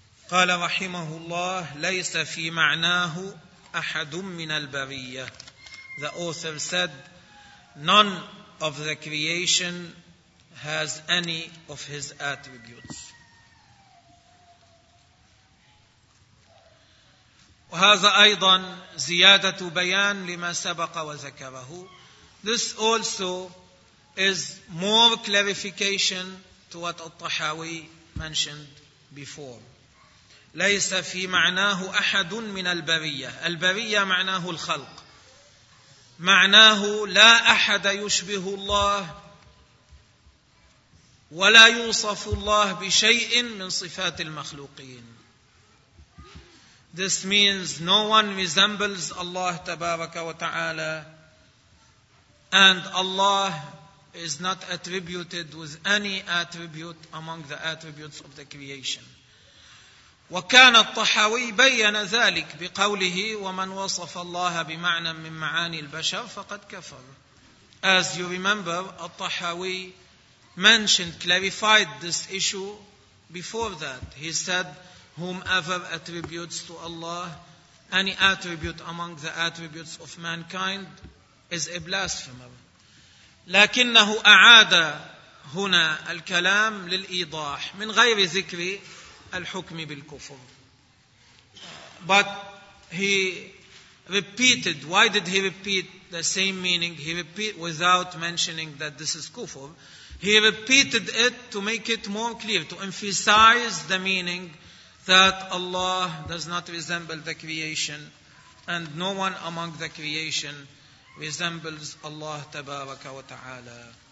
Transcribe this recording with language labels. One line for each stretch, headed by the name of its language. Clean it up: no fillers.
Arabic: قال رحمه الله ليس في معناه أحد من البرية.
English: The author said none of the creation has any of his attributes.
Arabic: وهذا أيضا زيادة بيان لما سبق وذكره.
English: This also is more clarification to what al-Tahawi mentioned before.
Arabic: ليس في معناه أحد من البرية. البرية معناه الخلق. معناه لا أحد يشبه الله ولا يوصف الله بشيء من صفات المخلوقين.
English: This means no one resembles Allah
Arabic: تبارك وتعالى,
English: and Allah is not attributed with any attribute among the attributes of the creation.
Arabic: وكان الطحاوي بيّن ذلك بقوله ومن وصف الله بمعنى من معاني البشر فقد كفر.
English: As you remember, الطحاوي mentioned, clarified this issue before that. He said, whomever attributes to Allah any attribute among the attributes of mankind is a blasphemer.
Arabic: لكنه أعاد هنا الكلام للإيضاح من غير ذكر الحكم بالكفر.
English: But he repeated, why did he repeat the same meaning? He repeat without mentioning that this is kufr. He repeated it to make it more clear, to emphasize the meaning that Allah does not resemble the creation and no one among the creation resembles Allah
Arabic: تبارك وتعالى.